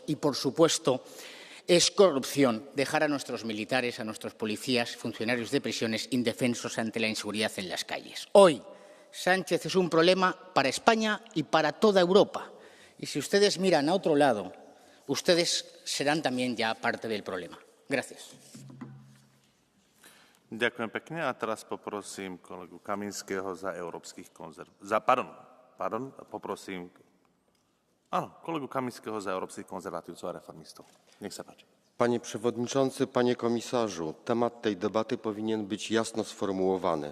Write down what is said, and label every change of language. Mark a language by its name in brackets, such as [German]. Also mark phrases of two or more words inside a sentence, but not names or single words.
[Spanish] Y, por supuesto, es corrupción dejar a nuestros militares, a nuestros policías, funcionarios de prisiones indefensos ante la inseguridad en las calles. Hoy, Sánchez es un problema para España y para toda Europa. Y si ustedes miran a otro lado, ustedes serán también ya parte del problema. Gracias. [Slovak] Ďakujem pekne a teraz poprosím kolegu Kaminského za európskych poprosím kolegu Kaminského za európskych konzervatívcov a reformistov. Nech sa páči. [Polish] Panie Przewodniczący, Panie Komisarzu, temat tej debaty powinien być jasno sformułowany.